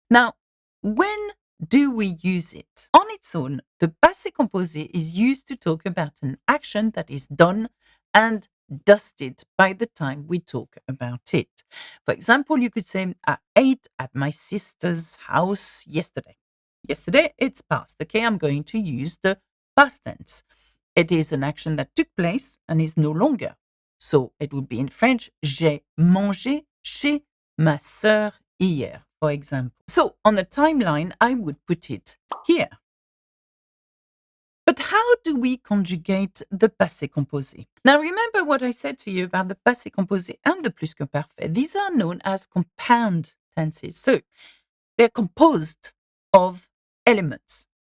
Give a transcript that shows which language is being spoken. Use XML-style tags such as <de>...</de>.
<en>Now, when do we use it? On its own, the passé composé is used to talk about an action that is done and dusted by the time we talk about it. For example, you could say, I ate at my sister's house yesterday. Yesterday, it's past. Okay, I'm going to use the past tense. It is an action that took place and is no longer. So it would be in French,</en> <fr>j'ai mangé chez ma sœur hier,</fr> <en>for example. So on the timeline, I would put it here. But how do we conjugate the passé composé? Now remember what I said to you about the passé composé and the plus-que-parfait. These are known as compound tenses. So they're composed of elements.</en>